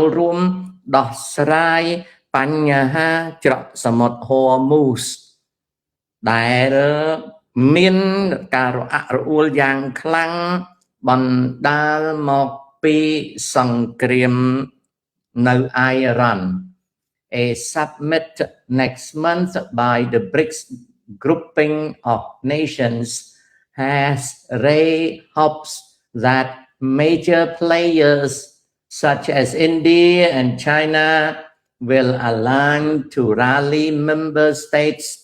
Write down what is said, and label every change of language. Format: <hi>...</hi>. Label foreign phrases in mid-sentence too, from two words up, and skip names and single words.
<km>រួមដោះស្រាយបញ្ហាច្រកសមុទ្រ Hormuz ដែលមានការរអាក់រអួលយ៉ាង ខ្លាំងបណ្ដាលមកពីសង្គ្រាមនៅអ៊ីរ៉ាន់</km> <en>A summit next month by the BRICS grouping of nations has raised hopes that major players such as India and China will align to rally member states</en>